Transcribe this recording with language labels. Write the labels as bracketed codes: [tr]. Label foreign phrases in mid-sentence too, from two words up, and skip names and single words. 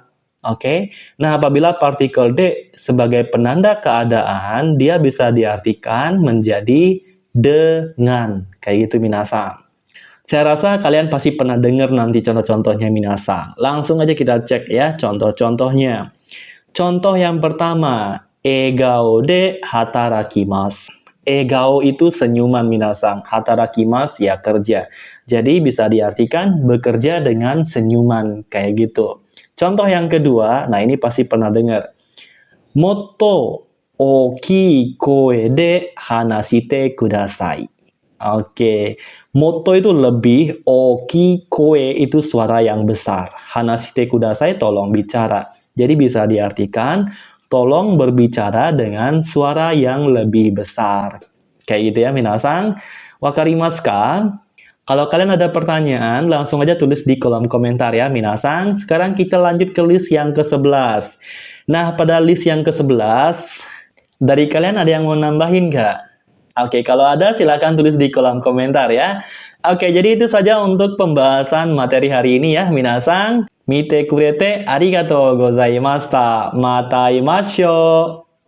[id] Oke, nah apabila partikel D sebagai penanda keadaan, dia bisa diartikan menjadi dengan. Kayak gitu minasang. Saya rasa kalian pasti pernah dengar nanti contoh-contohnya minasang. Langsung aja kita cek ya contoh-contohnya. Contoh yang pertama, [ja] 笑顔で働きます. [id] Egao itu senyuman minasang, hatarakimasu ya kerja. Jadi bisa diartikan bekerja dengan senyuman, kayak gitu. Contoh yang kedua, nah ini pasti pernah dengar. [ja] もっと大きい声で話してください. [id] Oke, motto itu lebih, [ja] 大きい声 [id] itu suara yang besar. [ja] 話してください [id] tolong bicara. Jadi bisa diartikan tolong berbicara dengan suara yang lebih besar. Kayak gitu ya minasang. [ja] 分かりますか? [id] Kalau kalian ada pertanyaan, langsung aja tulis di kolom komentar ya minasang. Sekarang kita lanjut ke list yang ke-11. Nah, pada list yang ke-11, dari kalian ada yang mau nambahin nggak? Oke, kalau ada silakan tulis di kolom komentar ya. Oke, jadi itu saja untuk pembahasan materi hari ini ya minasang. [ja] 見てくれてありがとうございました. またいましょう.